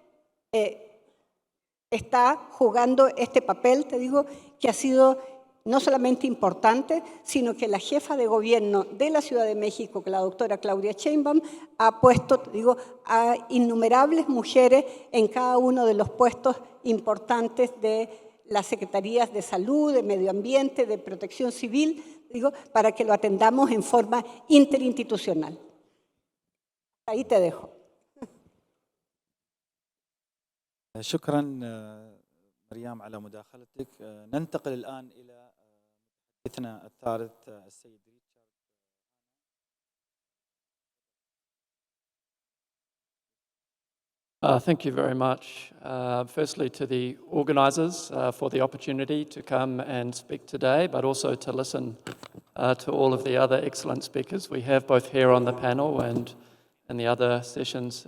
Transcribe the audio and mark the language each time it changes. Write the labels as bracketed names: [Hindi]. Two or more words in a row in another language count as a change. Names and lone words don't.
[Spanish] está jugando este papel, te digo, que ha sido no solamente importante, sino que la jefa de gobierno de la Ciudad de México, que la doctora Claudia Sheinbaum, ha puesto, te digo, a innumerables mujeres en cada uno de los puestos importantes de las secretarías de salud, de medio ambiente, de protección civil, digo, para que lo atendamos en forma interinstitucional. Ahí te dejo. [Arabic] شكرا مريم على مداخلتك. ننتقل الآن إلى متحدثنا الثالث السيد [English] Thank you very much. Firstly, to the organisers for the opportunity to come and speak today, but also to listen to all of the other excellent speakers we have both here on the panel and in the other sessions.